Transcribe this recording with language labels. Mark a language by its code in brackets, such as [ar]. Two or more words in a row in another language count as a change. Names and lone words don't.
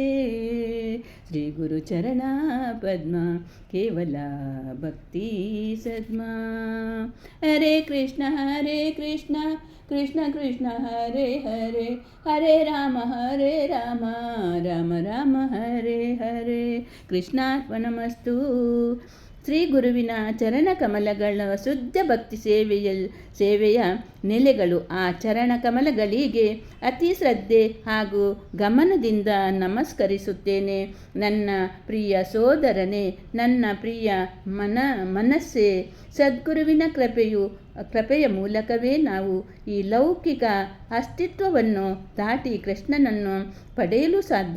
[bn] শ্রী গুরু চরণা পদ্মা কেবল ভক্তি সদ্মা. [sa] हरे कृष्ण कृष्ण कृष्ण हरे हरे, हरे राम राम राम हरे हरे. [kn] ಕೃಷ್ಣಾರ್ಪಣಮಸ್ತು. ಶ್ರೀ ಗುರುವಿನ ಚರಣ ಕಮಲಗಳ ಶುದ್ಧ ಭಕ್ತಿ ಸೇವೆಯ ನೆಲೆಗಳು. ಆ ಚರಣ ಕಮಲಗಳಿಗೆ ಅತಿ ಶ್ರದ್ಧೆ ಹಾಗೂ ಗಮನದಿಂದ ನಮಸ್ಕರಿಸುತ್ತೇನೆ. ನನ್ನ ಪ್ರಿಯ ಸೋದರನೇ, ನನ್ನ ಪ್ರಿಯ ಮನಸ್ಸೇ, ಸದ್ಗುರುವಿನ ಕೃಪೆಯ ಮೂಲಕವೇ ನಾವು ಈ ಲೌಕಿಕ ಅಸ್ತಿತ್ವವನ್ನು ದಾಟಿ ಕೃಷ್ಣನನ್ನು ಪಡೆಯಲು ಸಾಧ್ಯ.